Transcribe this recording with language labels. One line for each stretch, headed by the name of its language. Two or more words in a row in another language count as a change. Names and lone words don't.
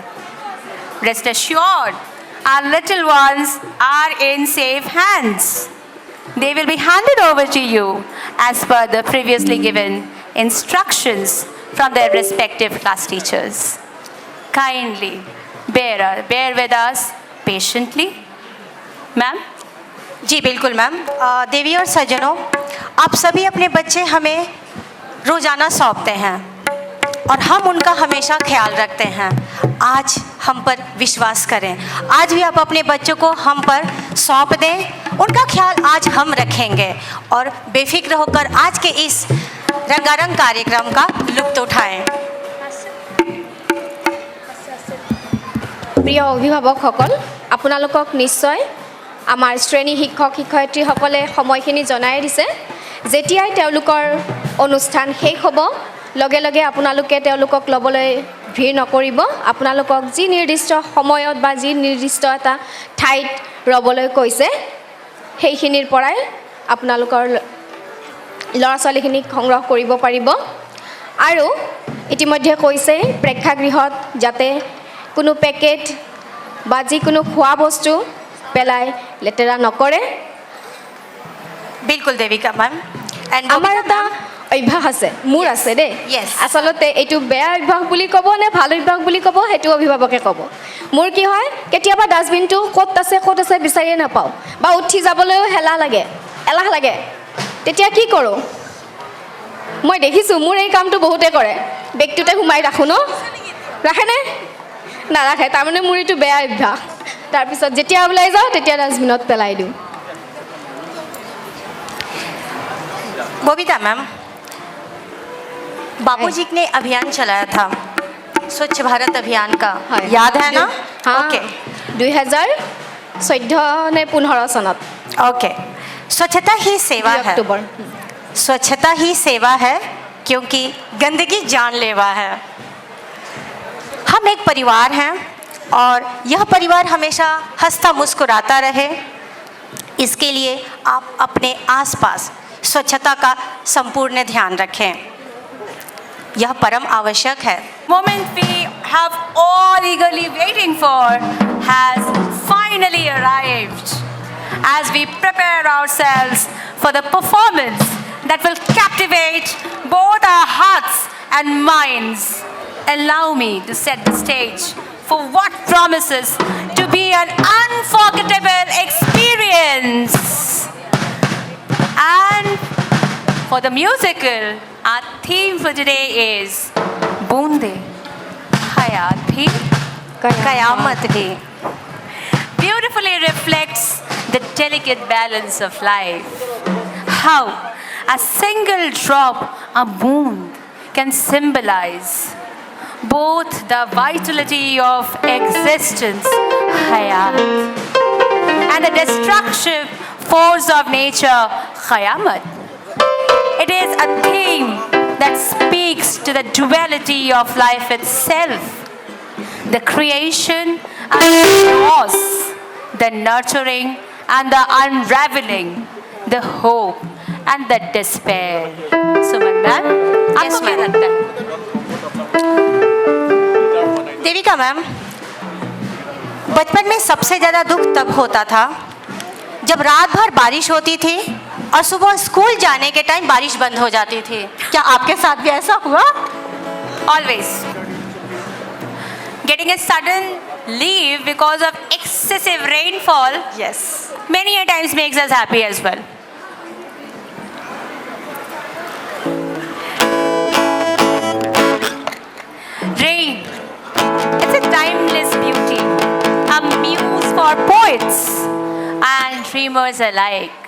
English: Rest assured, our little ones are in safe hands. They will be handed over to you as per the previously given instructions from their respective class teachers. Kindly bear with us patiently. Ma'am?
Hindi: जी बिल्कुल मैम। देवी और सज्जनों, आप सभी अपने बच्चे हमें रोज़ाना सौंपते हैं और हम उनका हमेशा ख्याल रखते हैं। आज हम पर विश्वास करें। आज भी आप अपने बच्चों को हम पर सौंप दें, उनका ख्याल आज हम रखेंगे और बेफिक्र होकर आज के इस रंगारंग कार्यक्रम का लुत्फ उठाएं।
Assamese: প্ৰিয় অভিভাৱকসকল, আপোনালোকক নিশ্চয় আমাৰ শ্ৰেণী শিক্ষক শিক্ষয়িত্ৰীসকলে সময়খিনি জনাই দিছে। যেতিয়াই তেওঁলোকৰ অনুষ্ঠান শেষ হ'ব, লগে লগে আপোনালোকে তেওঁলোকক ল'বলৈ ভিৰ নকৰিব। আপোনালোকক যি নিৰ্দিষ্ট সময়ত বা যি নিৰ্দিষ্ট এটা ঠাইত ৰ'বলৈ কৈছে, সেইখিনিৰ পৰাই আপোনালোকৰ ল'ৰা ছোৱালীখিনিক সংগ্ৰহ কৰিব পাৰিব। আৰু ইতিমধ্যে কৈছে প্ৰেক্ষাগৃহত যাতে কোনো পেকেট বা যিকোনো খোৱা বস্তু পেলাই লেতেৰা নকৰে।
Hindi: बिल्कुल देविका मैम।
Assamese: আমাৰ এটা অভ্যাস আছে, মোৰ আছে দেই।
English: Yes.
Assamese: আচলতে এইটো বেয়া অভ্যাস বুলি ক'ব নে ভাল অভ্যাস বুলি ক'ব, সেইটো অভিভাৱকে ক'ব। মোৰ কি হয়, কেতিয়াবা ডাষ্টবিনটো ক'ত আছে বিচাৰিয়ে নাপাওঁ বা উঠি যাবলৈও এলাহ লাগে। তেতিয়া কি কৰোঁ, মই দেখিছোঁ মোৰ এই কামটো বহুতে কৰে, বেগটোতে সোমাই ৰাখোঁ ন, ৰাখেনে? নাৰাখে, তাৰমানে মোৰ এইটো বেয়া অভ্যাস। তাৰপিছত যেতিয়া ওলাই যাওঁ তেতিয়া ডাষ্টবিনত পেলাই দিওঁ।
Hindi: बबीता मैम, बापूजी ने अभियान चलाया था स्वच्छ भारत अभियान का, याद है ना?
Assamese: ओके। 2014 নে 15 চনত।
Hindi: ओके। स्वच्छता ही सेवा है। अक्टूबर। स्वच्छता ही सेवा है क्योंकि गंदगी जानलेवा है। हम एक परिवार हैं और यह परिवार हमेशा हंसता मुस्कुराता रहे, इसके लिए आप अपने आसपास स्वच्छता का संपूर्ण ध्यान रखें। यह परम आवश्यक है।
English: Moment we have all eagerly waiting for has finally arrived as we prepare ourselves for the performance that will captivate both our hearts and minds. Allow me to set the stage for what promises to be an unforgettable experience. And for the musical, our theme for today is Boonde Hayat Bhi
Hindi: कयामत भी।
English: beautifully reflects the delicate balance of life. How a single drop, a boon, can symbolize both the vitality of existence, hayat, and the destructive force of nature, qayamat. It is a theme that speaks to the duality of life itself, the creation and the loss, the nurturing and the unraveling, the hope and the despair. Suman ma'am,
Hindi: आपको क्या लगता है? देविका मैम, बचपन में सबसे ज़्यादा दुख तब होता था जब रात भर बारिश होती थी और सुबह स्कूल जाने के टाइम बारिश बंद हो जाती थी। क्या आपके साथ भी ऐसा हुआ?
English: Always. Getting a sudden leave because of excessive rainfall
Hindi: यस।
English: many a times makes us happy as well. Rain, it's a timeless beauty, a muse for poets and dreamers alike.